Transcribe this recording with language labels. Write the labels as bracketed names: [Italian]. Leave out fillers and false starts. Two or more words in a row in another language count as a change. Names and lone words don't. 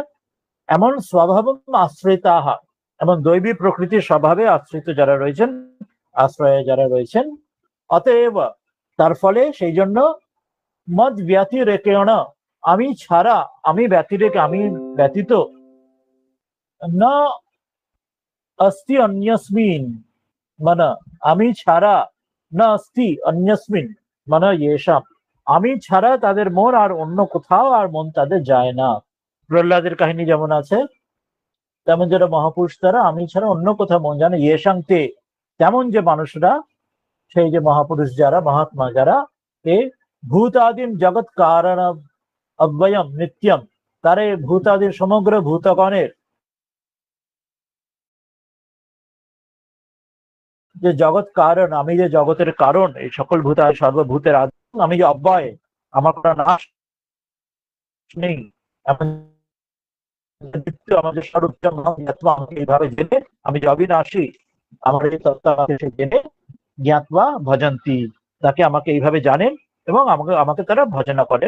[Bangla] এমন [Sanskrit] স্বভাব আশ্রিতাহ, [Bangla] এমন দৈবী প্রকৃতির স্বভাবে আশ্রিত যারা রয়েছেন, আশ্রয়ে যারা রয়েছেন, অতএব তার ফলে সেই জন্য [Sanskrit] মদ ব্যতিরেকেণ, [Bangla] আমি ছাড়া, আমি ব্যতিরেকে, আমি ব্যতীত, [Sanskrit] না অস্তি অন্যস্মিন মন, [Bangla] আমি ছাড়া, [Sanskrit] না অস্তি অন্যস্মিন মন ইয়েষাম, [Bangla] আমি ছাড়া তাদের মন আর অন্য কোথাও আর মন তাদের যায় না। প্রহ্লাদের কাহিনী যেমন আছে, তেমন যারা মহাপুরুষ তারা আমি ছাড়া অন্য কোথাও মন জানে, [Sanskrit] ইয়েষাং তে, [Bangla] তেমন যে মানুষরা, সেই যে মহাপুরুষ যারা, মহাত্মা যারা, [Sanskrit] ते भूतादिम जगत कारण अव्ययम नित्यम, [Bangla] তারে ভূতাদির সমগ্র ভূতগণের যে জগৎ কারণ, আমি যে জগতের কারণ, এই সকল ভূত সর্বভূতের আদি, আমি যে অব্যয়, আমার কোনো নাশ নেই, আমাদের স্বরূপ আমাকে এইভাবে জেনে, আমি যে অবিনাশী, আমার এই তত্ত্ব আমাকে জেনে [Sanskrit] জ্ঞাতবা ভজন্তি, [Bangla] তাকে আমাকে এইভাবে জানেন এবং আমাকে আমাকে তারা ভজনা করেন।